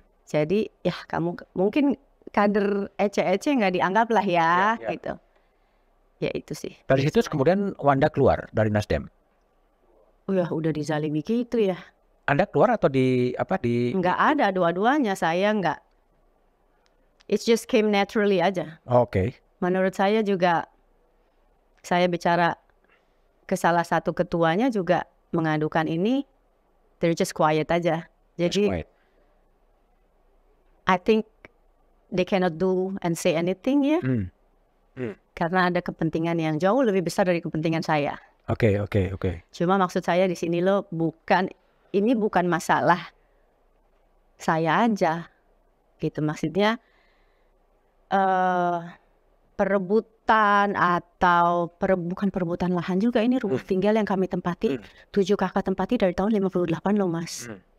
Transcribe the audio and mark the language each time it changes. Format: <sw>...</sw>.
<id>Jadi ya kamu mungkin kader ece-ece nggak dianggap lah ya. Gitu. Ya itu sih. Dari situ kemudian Wanda keluar dari Nasdem. Udah dizalimi gitu ya. Anda keluar atau di Nggak ada, dua-duanya saya nggak</id> <en>it just came naturally</en> <id>aja. Menurut saya juga, saya bicara ke salah satu ketuanya juga mengadukan ini,</id> <en>they're just quiet</en> <id>aja. Jadi</id> <en>I think they cannot do and say anything ya.</en> <id>Karena ada kepentingan yang jauh lebih besar dari kepentingan saya. Oke. Cuma maksud saya di sini loh, ini bukan masalah saya aja, gitu. Maksudnya perebutan atau bukan perebutan lahan juga, ini rumah tinggal yang kami tempati, 7 kakak tempati dari tahun 58 loh Mas.</id>